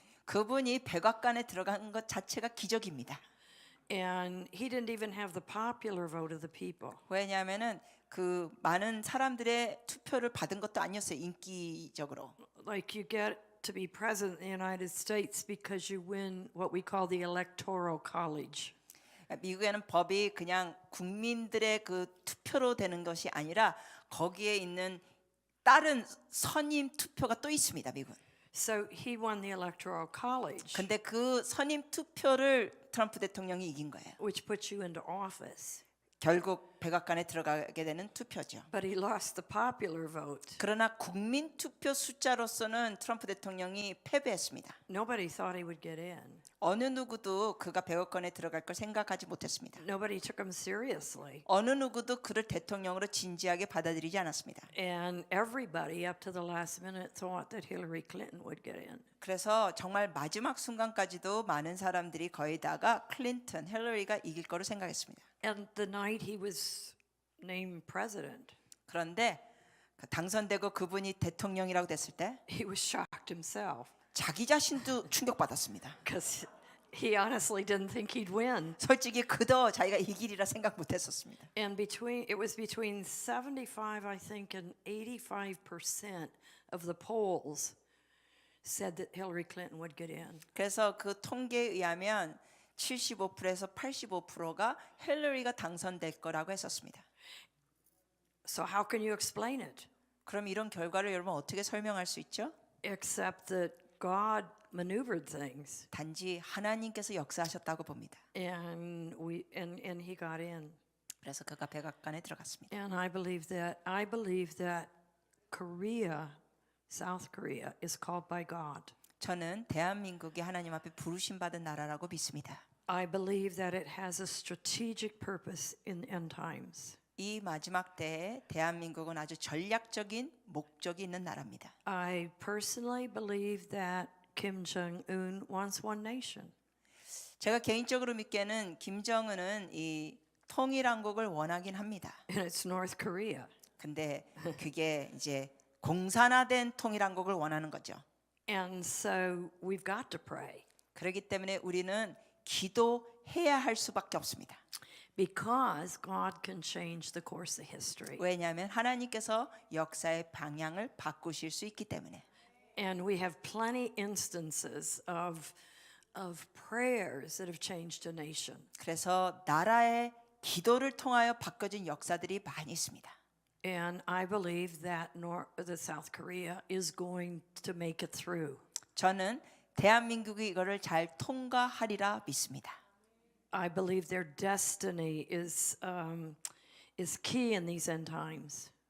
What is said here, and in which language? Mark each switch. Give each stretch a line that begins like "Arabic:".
Korean: 그분이 백악관에 들어간 것 자체가 기적입니다.
English: And he didn't even have the popular vote of the people.
Korean: 왜냐하면은 그 많은 사람들의 투표를 받은 것도 아니었어요. 인기적으로.
English: Like you get to be president in the United States because you win what we call the electoral college.
Korean: 미국에는 법이 그냥 국민들의 그 투표로 되는 것이 아니라 거기에 있는 다른 선임 투표가 또 있습니다. 미국은.
English: So he won the electoral college,
Korean: 근데 그 선임 투표를 트럼프 대통령이 이긴 거예요.
English: which puts you into office.
Korean: 결국 백악관에 들어가게 되는 투표죠.
English: But he lost the popular vote.
Korean: 그러나 국민 투표 숫자로서는 트럼프 대통령이 패배했습니다.
English: Nobody thought he would get in.
Korean: 어느 누구도 그가 백악관에 들어갈 걸 생각하지 못했습니다.
English: Nobody took him seriously.
Korean: 어느 누구도 그를 대통령으로 진지하게 받아들이지 않았습니다.
English: And everybody up to the last minute thought that Hillary Clinton would get in.
Korean: 그래서 정말 마지막 순간까지도 많은 사람들이 거의 다가 클린턴, 힐러리가 이길 거로 생각했습니다.
English: And the night he was named president,
Korean: 그런데 당선되고 그분이 대통령이라고 됐을 때
English: he was shocked himself
Korean: 자기 자신도 충격받았습니다.
English: because he honestly didn't think he'd win.
Korean: 솔직히 그도 자기가 이길이라 생각 못했었습니다.
English: And it was between 75, I think, and 85% of the polls said that Hillary Clinton would get in.
Korean: 그래서 그 통계에 의하면 75%에서 85%가 힐러리가 당선될 거라고 했었습니다.
English: So how can you explain it?
Korean: 그럼 이런 결과를 여러분 어떻게 설명할 수 있죠?
English: Except that God maneuvered things,
Korean: 단지 하나님께서 역사하셨다고 봅니다.
English: and he got in.
Korean: 그래서 그가 백악관에 들어갔습니다.
English: And I believe that Korea, South Korea, is called by God.
Korean: 저는 대한민국이 하나님 앞에 부르심 받은 나라라고 믿습니다.
English: I believe that it has a strategic purpose in end times.
Korean: 이 마지막 때에 대한민국은 아주 전략적인 목적이 있는 나라입니다.
English: I personally believe that Kim Jong-un wants one nation.
Korean: 제가 개인적으로 믿기에는 김정은은 이 통일한국을 원하긴 합니다.
English: And it's North Korea.
Korean: 근데 그게 이제 공산화된 통일한국을 원하는 거죠.
English: And so we've got to pray
Korean: 그렇기 때문에 우리는 기도해야 할 수밖에 없습니다.
English: because God can change the course of history.
Korean: 왜냐하면 하나님께서 역사의 방향을 바꾸실 수 있기 때문에.
English: And we have plenty instances of prayers that have changed a nation.
Korean: 그래서 나라의 기도를 통하여 바꿔진 역사들이 많이 있습니다.
English: And I believe that the South Korea is going to make it through.
Korean: 저는 대한민국이 이거를 잘 통과하리라 믿습니다.
English: I believe their destiny is key in these end times.